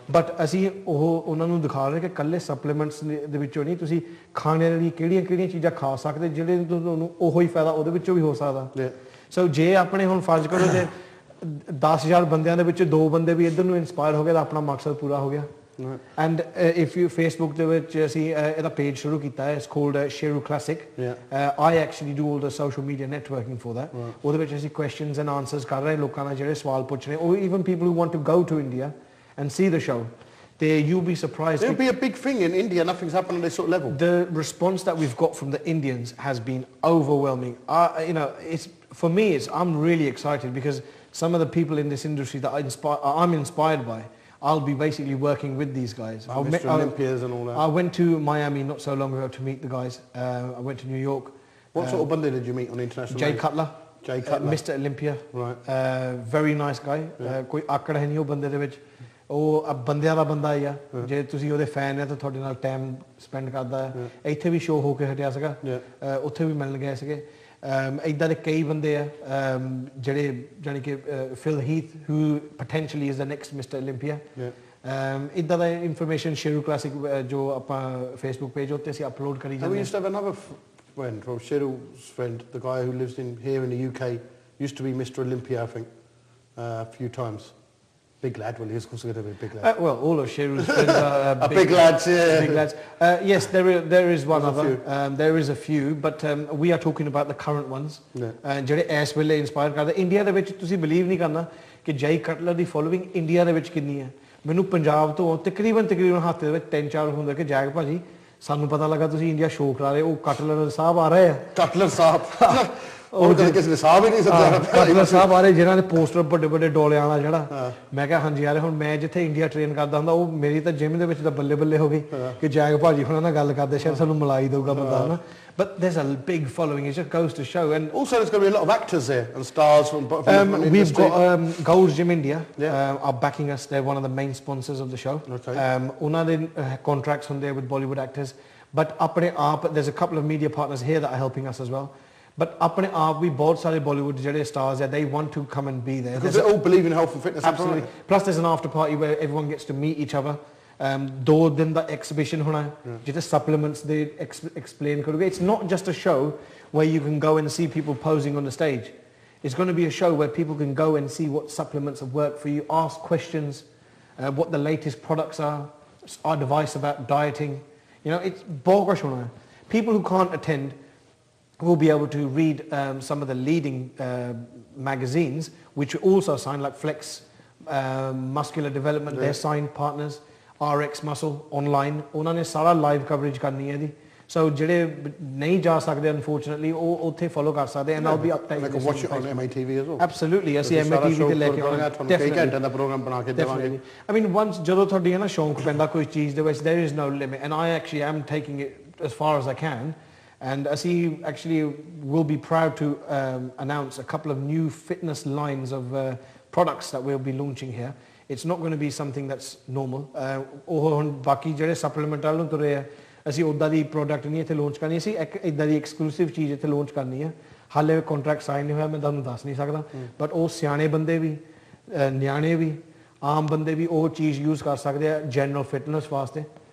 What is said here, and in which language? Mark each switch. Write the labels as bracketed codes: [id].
[pa] But ਅਸੀਂ ਉਹਨਾਂ ਨੂੰ ਦਿਖਾ ਰਹੇ ਕਿ ਇਕੱਲੇ ਸਪਲੀਮੈਂਟਸ ਦੇ ਵਿੱਚੋਂ ਨਹੀਂ, ਤੁਸੀਂ ਖਾਣੇ ਲਈ ਕਿਹੜੀਆਂ ਚੀਜ਼ਾਂ ਖਾ ਸਕਦੇ ਜਿਹੜੇ ਤੁਹਾਨੂੰ ਉਹੀ ਫਾਇਦਾ ਉਹਦੇ ਵਿੱਚੋਂ ਵੀ ਹੋ ਸਕਦਾ। ਸੋ ਜੇ ਆਪਣੇ ਹੁਣ ਫਰਜ਼ ਕਰੋ ਜੇ 10,000 ਬੰਦਿਆਂ ਦੇ ਵਿੱਚ 2 ਬੰਦੇ ਵੀ ਇੱਧਰ ਨੂੰ ਇਨਸਪਾਇਰ ਹੋ ਗਏ ਤਾਂ ਆਪਣਾ ਮਕਸਦ ਪੂਰਾ ਹੋ ਗਿਆ। [en] and if you [pa] ਫੇਸਬੁੱਕ ਦੇ ਵਿੱਚ ਅਸੀਂ ਇਹਦਾ ਪੇਜ ਸ਼ੁਰੂ ਕੀਤਾ ਹੈ, [en] it's called [pa] Sheru classic. [en] I actually do all the social media networking for that। [pa] ਉਹਦੇ ਵਿੱਚ ਅਸੀਂ questions and answers ਕਰ ਰਹੇ ਲੋਕਾਂ ਨਾਲ ਜਿਹੜੇ ਸਵਾਲ ਪੁੱਛ ਰਹੇ, [en] or even people who want to go to India and see the show। You'll be surprised. It'll be a big thing in India. Nothing's happened at this sort of level. The response that we've got from the Indians has been overwhelming. You know, for me, I'm really excited because some of the people in this industry that I'm inspired by, I'll be basically working with these guys. Mr. Olympias and all that. I went to Miami not so long ago to meet the guys. I went to New York. What sort of bande did you meet on international? Jay Cutler. Mr. Olympia. Right. Very nice guy. [pa] ਕੋਈ ਆਕੜ ਹੈ ਨਹੀਂ ਉਹ ਬੰਦੇ ਦੇ ਵਿੱਚ, ਉਹ ਬੰਦਿਆਂ ਦਾ ਬੰਦਾ ਹੀ ਆ। ਜੇ ਤੁਸੀਂ ਉਹਦੇ ਫੈਨ ਹੈ ਤਾਂ ਤੁਹਾਡੇ ਨਾਲ ਟਾਈਮ ਸਪੈਂਡ ਕਰਦਾ ਹੈ। ਇੱਥੇ ਵੀ ਸ਼ੋਅ ਹੋ ਕੇ ਹਟਿਆ ਸੀਗਾ, ਉੱਥੇ ਵੀ ਮਿਲਣ ਗਏ ਸੀਗੇ। ਇੱਦਾਂ ਦੇ ਕਈ ਬੰਦੇ ਆ ਜਿਹੜੇ ਜਾਣੀ ਕਿ fill Heath [en] who potentially is the next Mr. Olympia। [pa] ਇੱਦਾਂ ਦਾ ਇਨਫੋਰਮੇਸ਼ਨ ਸ਼ੇਰੂ ਕਲਾਸਿਕ ਜੋ ਆਪਾਂ ਫੇਸਬੁੱਕ ਪੇਜ ਉੱਤੇ ਅਸੀਂ ਅਪਲੋਡ ਕਰੀ ਜਾਂਦੇ ਹਾਂ। [en] We used to have another friend from Shiru's friend, the guy who lives here in the UK, used to be Mr. Olympia, I think, a few times. Big lad, well, he is considered a big lad. Well, all of Shiru's friends are big lads, yeah. Big lads. Yes, there is one other. There is a few, but we are talking about the current ones. [pa] ਜਿਹੜੇ ਇਸ ਵੇਲੇ inspire ਕਰਦੇ। India ਦੇ ਵਿੱਚ ਤੁਸੀਂ believe ਨਹੀਂ ਕਰਨਾ ਕਿ ਜੈ ਕਟਲਰ ਦੀ ਫੋਲੋਇੰਗ ਇੰਡੀਆ ਦੇ ਵਿੱਚ ਕਿੰਨੀ ਹੈ। ਮੈਨੂੰ ਪੰਜਾਬ ਤੋਂ ਤਕਰੀਬਨ ਹੱਥ ਦੇ ਵਿੱਚ 3-4 ਹੁੰਦੇ ਕਿ ਜੈਗ ਭਾਜੀ ਸਾਨੂੰ ਪਤਾ ਲੱਗਾ ਤੁਸੀਂ ਇੰਡੀਆ ਸ਼ੋਅ ਕਰਾ ਰਹੇ, ਉਹ ਕਟਲਰ ਸਾਹਿਬ ਆ ਰਹੇ ਆ। ਕਟਲਰ ਸਾਹਿਬ ਉਹ ਕਿਸੇ ਨੇ ਸਾਹ ਵੀ ਨਹੀਂ ਸਕਦਾ। ਕਟਲਰ ਸਾਹਿਬ ਆ ਰਹੇ ਜਿਨ੍ਹਾਂ ਦੇ ਪੋਸਟਰ ਵੱਡੇ ਡੋਲਿਆਂ ਵਾਲਾ ਜਿਹੜਾ। ਮੈਂ ਕਿਹਾ ਹਾਂਜੀ ਯਾਰ, ਹੁਣ ਮੈਂ ਜਿੱਥੇ ਇੰਡੀਆ ਟ੍ਰੇਨ ਕਰਦਾ ਹੁੰਦਾ ਉਹ ਮੇਰੀ ਤਾਂ ਜਿਮ ਦੇ ਵਿੱਚ ਤਾਂ ਬੱਲੇ ਹੋ ਗਈ ਕਿ ਜੈਗ ਭਾਜੀ ਹੁਣਾਂ ਨਾਲ ਗੱਲ ਕਰਦੇ, ਸ਼ਾਇਦ ਸਾਨੂੰ ਮਿਲਾ ਹੀ ਦਊਗਾ ਬੰਦਾ ਹਨਾ। [en] But there's a big following. It just goes to show. And also there's going to be a lot of actors there and stars from we've got Gold's Gym India are backing us. They're one of the main sponsors of the show. Okay. [pa] ਉਹਨਾਂ ਦੇ [en] contracts on there with Bollywood actors. But [pa] ਆਪਣੇ ਆਪ [en] there's a couple of media partners here that are helping us as well. but [pa] ਆਪਣੇ ਆਪ ਵੀ ਬਹੁਤ ਸਾਰੇ [en] Bollywood [pa] ਜਿਹੜੇ [en] stars are, they want to come and be there because they all believe in health and fitness. Absolutely. Plus there's an after party where everyone gets to meet each other. [pa] 2 दिन ਦਾ exhibition होना है जिथे supplements [en] they explain [pa] करोगे. [en] It's not just a show where you can go and see people posing on the stage. It's going to be a show where people can go and see what supplements have worked for you, ask questions, what the latest products are, our advice about dieting. You know, it's bogus. People who can't attend will be able to read some of the leading magazines, which are also signed, like Flex, Muscular Development, they're signed partners, RX Muscle online. [pa] ਉਹਨਾਂ ਨੇ ਸਾਰਾ live coverage ਕਰਨੀ ਹੈ ਦੀ. So ਜਿਹੜੇ ਨਹੀਂ ਜਾ ਸਕਦੇ unfortunately ਉਹ ਉੱਥੇ follow ਕਰ ਸਕਦੇ [en] and I'll be updating. Like watch it on MATV as well. Absolutely. [pa] ਅਸੀਂ MATV ਤੇ ਲੈ ਕੇ ਆਉਣਾ ਤੁਹਾਨੂੰ ਕਈ ਘੰਟੇ ਦਾ ਪ੍ਰੋਗਰਾਮ ਬਣਾ ਕੇ ਦੇਵਾਂਗੇ. [en] I mean once [pa] ਜਦੋਂ ਤੁਹਾਡੀ ਹੈ ਨਾ ਸ਼ੌਂਕ ਪੈਂਦਾ ਕੋਈ ਚੀਜ਼ ਦੇ ਵਿੱਚ [en] there is no limit and I actually am taking it as far as I can and [pa] ਅਸੀਂ [en] actually will be proud to announce a couple of new fitness lines of products that we'll be launching here. It's not going to be something that's normal. [pa] ਉਹ ਹੁਣ ਬਾਕੀ ਜਿਹੜੇ supplement ਵਾਲੋਂ ਤੁਰੇ ਆ ਅਸੀਂ ਉੱਦਾਂ ਦੀ product ਨਹੀਂ ਇੱਥੇ ਲਾਂਚ ਕਰਨੀ ਅਸੀਂ ਇੱਕ ਇੱਦਾਂ ਦੀ ਐਕਸਕਲੂਸਿਵ ਚੀਜ਼ ਇੱਥੇ ਲਾਂਚ ਕਰਨੀ ਹੈ ਹਾਲੇ ਕੰਟਰੈਕਟ ਸਾਈਨ ਨਹੀਂ ਹੋਇਆ ਮੈਂ ਤੁਹਾਨੂੰ ਦੱਸ ਨਹੀਂ ਸਕਦਾ ਬਟ ਉਹ ਸਿਆਣੇ ਬੰਦੇ ਵੀ ਨਿਆਣੇ ਵੀ ਆਮ ਬੰਦੇ ਵੀ ਉਹ ਚੀਜ਼ ਯੂਜ਼ ਕਰ ਸਕਦੇ ਆ ਜਨਰਲ ਫਿਟਨੈਸ ਵਾਸਤੇ